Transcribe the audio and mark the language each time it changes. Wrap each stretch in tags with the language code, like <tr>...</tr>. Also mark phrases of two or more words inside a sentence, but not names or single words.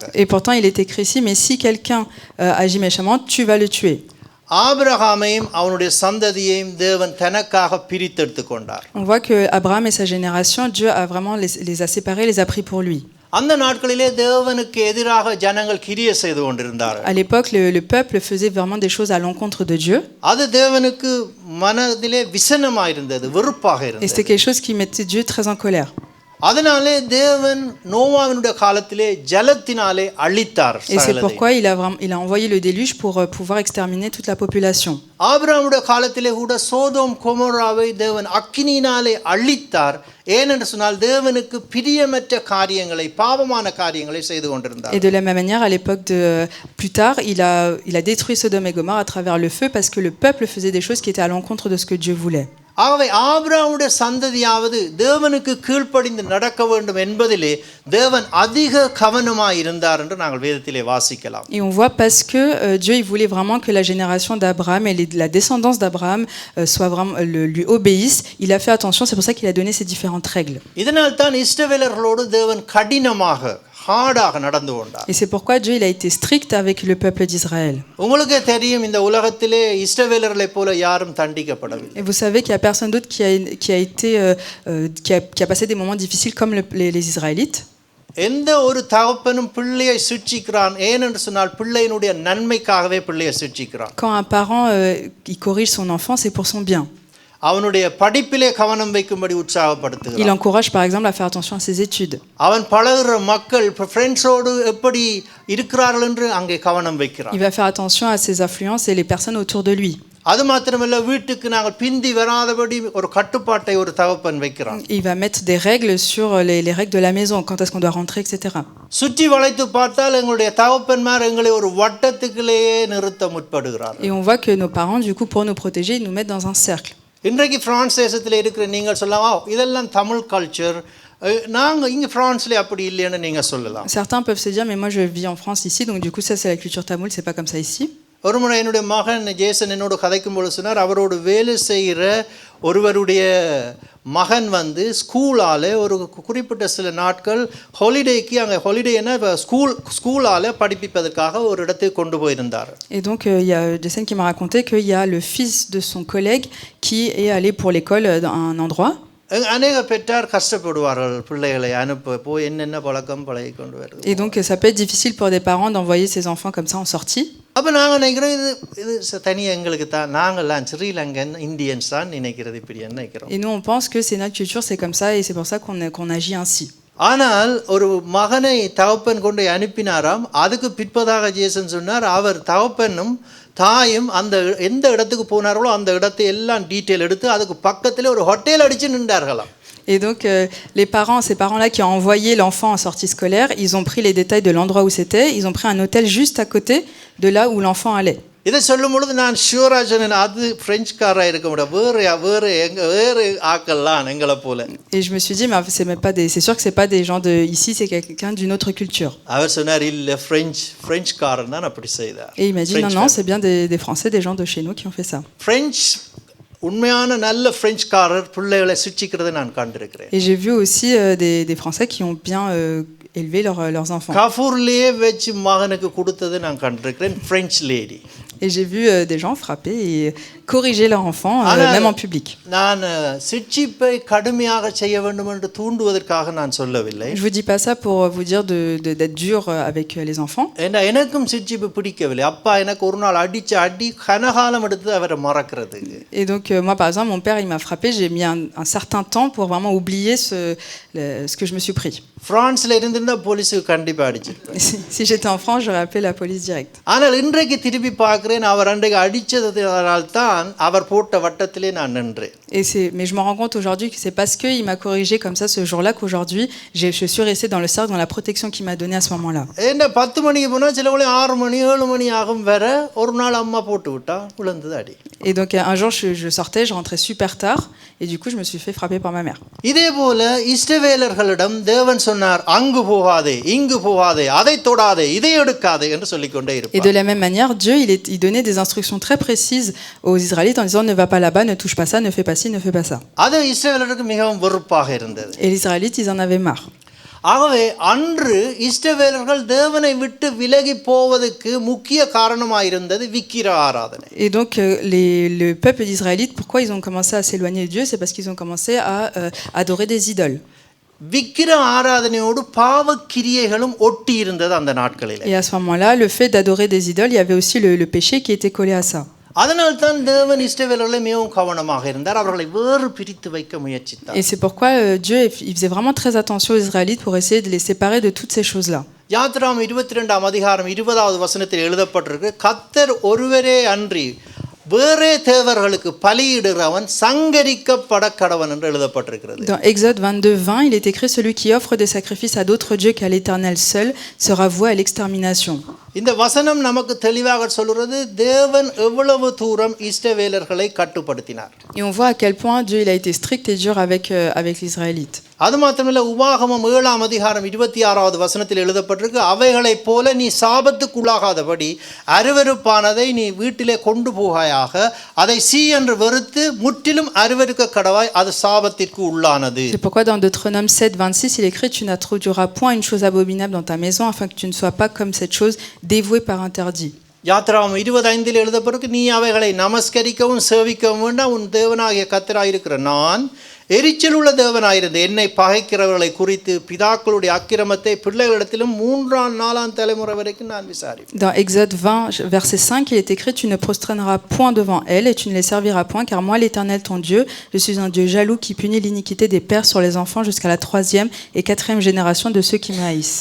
<fr>Et pourtant il est écrit ici, mais si quelqu'un agit méchamment, tu vas le tuer.</fr> <ta>ஆபிரகாமையும் அவனுடைய சந்ததியையும் தேவன் தனக்காக பிரித்தெடுத்து கொண்டார்.</ta> <fr>On voit que Abraham et sa génération, Dieu a vraiment les a séparés, les a pris pour lui.</fr> <ta>அந்த நாட்களிலே தேவனுக்கு எதிராக ஜனங்கள் கிரியை செய்து கொண்டிருந்தார்கள்.</ta> <fr>À l'époque, le peuple faisait vraiment des choses à l'encontre de Dieu.</fr> <ta>அது தேவனுக்கு மனதிலே விசனமாக இருந்தது, வெறுப்பாக</ta> <fr>Et</fr> <ta>இருந்தது.</ta> <fr>c'était quelque chose qui mettait Dieu très en colère.</fr> <ta>அதனாலே தேவன் நோவாவினுடைய காலத்திலே ஜலத்தினாலே அழித்தார்.</ta> <fr>Et c'est pourquoi il a envoyé le déluge pour pouvoir exterminer toute la population.</fr> <ta>ஆபிரகாமுடைய காலத்திலே கூட சோதோம் கொமோராவை தேவன் அக்கினியினாலே அழித்தார். ஏனென்று சொன்னால் தேவனுக்கு பிரியமற்ற காரியங்களை, பாவமான காரியங்களை செய்து கொண்டிருந்தார்.</ta> <fr>Et de la même manière, à l'époque plus tard, il a détruit Sodome et Gomorrhe à travers le feu parce que le peuple faisait des choses qui étaient à l'encontre de ce que Dieu voulait.</fr> <ta>ஆகவே ஆபிரகாமுடைய சந்ததியாவது தேவனுக்கு கீழ்ப்படிந்து நடக்க வேண்டும் என்பதிலே தேவன் அதிக கவனமாய் இருந்தார் என்று நாங்கள் வேதத்திலே வாசிக்கலாம்.</ta> <fr>Et on voit parce que Dieu il voulait vraiment que la génération d'Abraham et la descendance d'Abraham soit vraiment lui obéissent. Il a fait attention, c'est pour ça qu'il a donné ces différentes règles.</fr> <ta>இதனால் தான் இஸ்ரவேலர்களோடு தேவன் கடினமாக ஹார்டாக நடந்து கொண்டார்.</ta> <fr>Et c'est pourquoi Dieu il a été strict avec le peuple d'Israël.</fr> <ta>உங்களுக்கு தெரியும் இந்த உலகத்திலே இஸ்ரவேலர்களைப் போல யாரும் தண்டிக்கப்படவில்லை.</ta> <fr>Et vous savez qu'il y a personne d'autre qui a passé des moments difficiles comme les Israélites.</fr> <ta>எந்த ஒரு தகப்பனும் பிள்ளையை சிட்சிக்கிறான் ஏனென்று சொன்னால் பிள்ளையினுடைய நன்மைக்காகவே பிள்ளையை சிட்சிக்கிறான்.</ta> <fr>Quand un parent il corrige son enfant, c'est pour son bien.</fr> <ta>அவனுடைய படிப்பிலே கவனம் வைக்கும்படி உற்சாகப்படுத்துகிறான்.</ta> <fr>Il encourage par exemple à faire attention à ses études.</fr> <ta>அவன் பழகுற மக்கள் ஃப்ரெண்ட்ஸோடு எப்படி இருக்கிறார்கள் என்று அங்கே கவனம் வைக்கிறான்.</ta> <fr>Il va faire attention à ses influences et les personnes autour de lui.</fr> <ta>அது மாத்திரமல்ல வீட்டுக்கு நாங்கள் பிந்தி வராதபடி ஒரு கட்டுப்பாட்டை ஒரு தகப்பன் வைக்கிறான்.</ta> <fr>Il va mettre des règles sur les règles de la maison, quand est-ce qu'on doit rentrer, etc.</fr> <ta>சுற்றி வளைத்து பார்த்தால் எங்களுடைய தகப்பன்மார் எங்களை ஒரு வட்டத்துக்குள்ளேயே நிறுத்த முற்படுகிறார்கள்.</ta> <fr>Et on voit que nos parents du coup pour nous protéger, ils nous mettent dans un cercle.</fr> <ta>இன்றைக்கு பிரான்ஸ் தேசத்தில் இருக்கிற நீங்கள் சொல்லலாம் இதெல்லாம் தமிழ் கல்ச்சர், நாங்கள் இங்கே ஃப்ரான்ஸ்லேயே அப்படி இல்லைன்னு நீங்கள் சொல்லலாம்.</ta> <fr>Certains peuvent se dire mais moi je vis en France ici, donc du coup ça c'est la culture tamoule, c'est pas comme ça ici.</fr> <ta>ஒரு முறை என்னுடைய மகன் ஜேசன் என்னோட கதைக்கும் பொழுது சொன்னார், அவரோடு வேலை செய்கிற ஒருவருடைய மகன் வந்து ஸ்கூலால் ஒரு குறிப்பிட்ட சில நாட்கள் ஹாலிடேக்கு அங்கே ஹாலிடேன்னா ஸ்கூலால் படிப்பிப்பதற்காக ஒரு இடத்துக்கு கொண்டு போயிருந்தார்.</ta> <fr>Et donc il y a Jason qui m'a raconté qu'il y a le fils de son collègue qui est allé pour l'école dans un endroit.</fr> <ta>அநேக பெற்றார் கஷ்டப்படுவார்கள் பிள்ளைகளை அனுப்ப போய் என்னென்ன பழக்கம் பழகி கொண்டு வருது.</ta> <fr>Et donc ça peut être difficile pour des parents d'envoyer ses enfants comme ça en sortie.</fr> <ta>அப்போ நாங்கள் நினைக்கிறோம் இது தனியாக எங்களுக்கு தான், நாங்கள்லாம்</ta> <en>Sri Lankan Indians</en> <ta>தான் நினைக்கிறது இப்படி நினைக்கிறோம்.</ta> <fr>Et nous on pense que c'est notre culture, c'est comme ça et c'est pour ça qu'on agit ainsi.</fr> <ta>ஆனால் ஒரு மகனை தகப்பன் கொண்டு அனுப்பினாராம். அதுக்கு பிற்பதாக ஜேசன் சொன்னார், அவர் தகப்பனும் தாயும் அந்த எந்த இடத்துக்கு போனார்களோ அந்த இடத்தை எல்லாம் டீட்டெயில் எடுத்து அதுக்கு பக்கத்தில் ஒரு ஹோட்டல் அடித்து நின்றார்களாம்.</ta> <fr>Et donc ces parents-là qui ont envoyé l'enfant en sortie scolaire, ils ont pris les détails de l'endroit où c'était, ils ont pris un hôtel juste à côté de là où l'enfant allait.</fr> <ta>இதை சொல்லும் பொழுது நான் ஷூராஜன் அது பிரெஞ்சுக்காராக இருக்க முடியாது, வேறு ஆக்கல்லாம் எங்களை போல.</ta> <fr>Et je me suis dit mais c'est sûr que c'est pas des gens de ici, c'est quelqu'un d'une autre culture.</fr> <ta>அவர் சொன்னார் இல்லை பிரெஞ்சுக்காரன் தான் அப்படி செய்தார்.</ta> <fr>Et il m'a dit non c'est bien des Français, des gens de chez nous qui ont fait ça.</fr> <ta>உண்மையான நல்ல பிரெஞ்சுக்காரர் பிள்ளைகளை சிட்சிக்கிறதை நான் கண்டிருக்கிறேன்.</ta> <fr>Et j'ai vu aussi des Français qui ont bien élever leurs enfants.</fr> <ta>கஃபூர்லயே வச்சு மகனுக்கு கொடுத்தது நான் கண்டிருக்கிறேன்,</ta> <en>French lady.</en> <fr>Et j'ai vu des gens frapper et corriger leurs enfants, même en public.</fr> <ta>நான் சிட்சிப்பை கடுமையாக செய்ய வேண்டும் என்று தூண்டுவதற்காக நான் சொல்லவில்லை.</ta> <fr>Je vous dis pas ça pour vous dire d'être dur avec les enfants.</fr> <ta>ஏன்னா எனக்கும் சிட்சிப்பு பிடிக்கவில்லை. அப்பா எனக்கு ஒரு நாள் அடிச்ச அடி கனகாலம் எடுத்து அவரை மறக்கிறதுக்கு.</ta> <fr>Et donc moi par exemple mon père il m'a frappé, j'ai mis un certain temps pour vraiment oublier ce que je me suis pris.</fr> <ta>பிரான்ஸ்ல இருந்திருந்தா போலீஸுக்கு கண்டிப்பா அடிச்சிருப்பேன்.</ta> <fr>Si j'étais en France, j'aurais appelé la police directe.</fr> <ta>ஆனால் இன்றைக்கு திருப்பி பார்க்கிறேன், அவர் அன்றைக்கு அடிச்சதனால் தான் அவர் போட்ட வட்டத்திலே நான் நின்றேன்.</ta> <fr>Mais je me rends compte aujourd'hui que c'est parce qu'il m'a corrigé comme ça ce jour-là qu'aujourd'hui je suis resté dans le cercle, dans la protection qu'il m'a donnée à ce moment-là.</fr> <ta>என்ன 10 மணிக்கு போனா சில வேளை 6 மணி 7 மணி ஆகும் வர ஒரு நாள் அம்மா போட்டு விட்டா விழுந்தது அடி.</ta> <fr>Et donc un jour je sortais, je rentrais super tard et du coup je me suis fait frapper par ma mère.</fr> <ta>இதே போல இஸ்ரவேலர்களிடம் தேவன் சொன்னார், அங்கு போகாதே, இங்கு போகாதே, அதை தொடாதே, இதை எடுக்காதே என்று சொல்லிக்கொண்டே இருப்பார்.</ta> <fr>Et de la même manière, Dieu il donnait des instructions très précises aux Israélites en disant ne va pas là-bas, ne touche pas ça, ne fais pas ci, ne fais pas ça.</fr> <ta>அது இஸ்ரவேலருக்கு மிகவும் வெறுப்பாக இருந்தது.</ta> <fr>Et les Israélites ils en avaient marre.</fr> <ta>ஆகவே அன்று இஸ்ரவேலர்கள் தேவனை விட்டு விலகி போவதற்கு முக்கிய காரணமாயிருந்தது விக்கிர ஆராதனை.</ta> <fr>Et donc le peuple d'Israélites, pourquoi ils ont commencé à s'éloigner de Dieu, c'est parce qu'ils ont commencé à adorer des idoles.</fr> <ta>விக்கிர ஆராதனையோடு பாவக்கிரியைகளும் ஒட்டி இருந்தது அந்த நாட்களிலே.</ta> <fr>Et à ce moment-là, le fait d'adorer des idoles, il y avait aussi le péché qui était collé à ça.</fr> <ta>அதனால் தான் தேவன் இஸ்ரவேலர்களை மிகவும் கவனமாக இருந்தார், அவர்களை வேறு பிரித்து வைக்க முயற்சித்தார்.</ta> <fr>Et c'est pourquoi Dieu il faisait vraiment très attention aux Israélites pour essayer de les séparer de toutes ces choses-là.</fr> <ta>யாத்திராகமம் 22ஆம் அதிகாரம் 20வது வசனத்தில் எழுதப்பட்டிருக்கு, கர்த்தர் ஒருவரே அன்றி வேறே தேவர்களுக்கு பலியிடுறவன் சங்கரிக்கப்பட கடவன் என்று எழுதப்பட்டிருக்கிறது.</ta> <fr>Dans Exode 22:20, il est écrit celui qui offre des sacrifices à d'autres dieux qu'à l'Éternel seul sera voué à l'extermination.</fr> <ta>இந்த வசனம் நமக்கு தெளிவாக சொல்கிறது தேவன் எவ்வளவு தூரம் இஸ்ரவேலர்களை கட்டுப்படுத்தினார்.</ta> <fr>Et on voit à quel point Dieu il a été strict et dur avec les Israélites.</fr> <ta>அது மாத்திரமல்ல, உபாகமம் 7ஆம் அதிகாரம் 26வது வசனத்தில் எழுதப்பட்டிருக்கு, அவைகளைப் போல நீ சாபத்துக்குள்ளாகாதபடி அருவருப்பானதை நீ வீட்டிலே கொண்டு போகாயாக, அதை சீ என்று வெறுத்து முற்றிலும் அருவருக்க கடவாய், அது சாபத்திற்கு உள்ளானது.</ta> <fr>C'est pourquoi dans Deutéronome 7:26 il est écrit tu n'introduiras point une chose abominable dans ta maison afin que tu ne sois pas comme cette chose dévouée par interdit.</fr> <ta>யாத்திராகமம் 25 எழுதப்பட்டிருக்கு, நீ அவைகளை நமஸ்கரிக்கவும் சேவிக்கவும் வேண்டாம், உன் தேவனாகிய கர்த்தராயிருக்கிற நான் எரிச்சல் உள்ள தேவனாயிருந்து என்னை பகைக்கிறவர்களை குறித்து பிதாக்களுடைய அக்கிரமத்தை பிள்ளைகளிடத்திலும் 3ஆம் 4ஆம் தலைமுறை வரைக்கும் நான் விசாரிப்பேன்.</ta> <fr>Dans Exode 20 verset 5 il est écrit tu ne prosterneras point devant elles et tu ne les serviras point car moi l'Éternel ton Dieu je suis un Dieu jaloux qui punit l'iniquité des pères sur les enfants jusqu'à la 3e et 4e génération de ceux qui me haïssent.</fr>